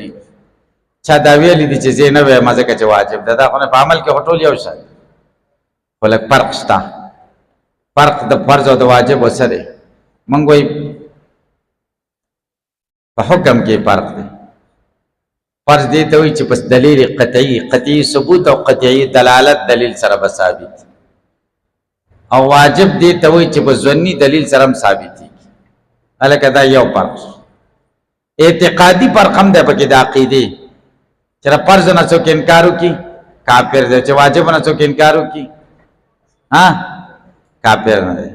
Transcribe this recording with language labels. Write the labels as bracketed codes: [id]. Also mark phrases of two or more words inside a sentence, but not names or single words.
[ps] چا دا ویلي دي چې زه نه وایم ځکه چې واجب ده، دا خو په عمل کې ټول یو شان دي، خو لږ فرق شته. فرق د فرض او د واجب وسه دی. موږ وایي په حکم کې فرق دی. فرض دی ته وایي چې پس دلیل قطعی ثبوت او قطعی دلالت دلیل سره به ثابت، او واجب دی ته وایي چې په ظني دلیل سره هم ثابتېږي. هلکه دا یو فرق. اعتقادي فرق هم دی پکې د عقیدې، چې د فرض نه څوک انکار وکړي کافر دی، چې واجب نه څوک انکار وکړي کافر نه دی.